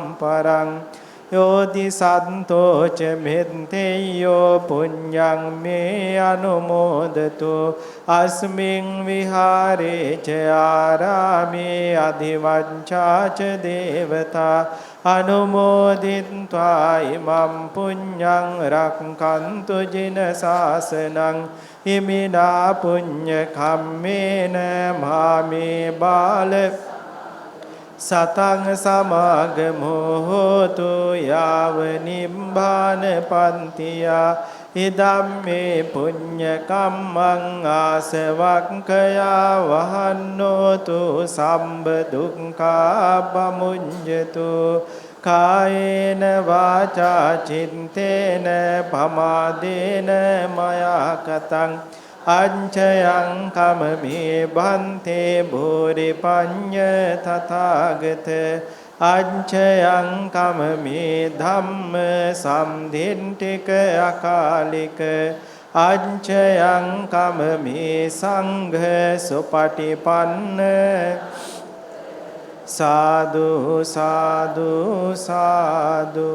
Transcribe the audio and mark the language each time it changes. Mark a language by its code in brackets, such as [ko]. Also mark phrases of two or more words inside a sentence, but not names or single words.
[pi] පරං යෝදි සන්තෝ ච මෙත්තේයෝ පුඤ්ඤං මේ අනුමෝදතු අස්මින් විහාරේ ච ආරාමේ අධිවංචා ච දේවතා අනුමෝදිත්වා ඉමම් පුඤ්ඤං රක්ඛන්තු ජින ශාසනං ඉමිනා පුඤ්ඤ කම්මේන මාමේ බාල සතං සමාගමෝ හෝතු යාව නිබ්බාන පන්තියා ඉදම්මේ පුඤ්ඤ කම්මං ආසවක්ඛයා වහන්නෝතු සම්බ දුක්ඛා පමුඤ්ජතු කායේන වාචා චිත්තේන පමාදේන මයා කතං අංචයං කමමේ බන්තේ භූරි පඤ්ඤ තථාගත අංචයං කමමේ ධම්ම සම්දින්ටික අකාලික අංචයං කමමේ සංඝ සුපටිපන්න සාදු සාදු සාදු.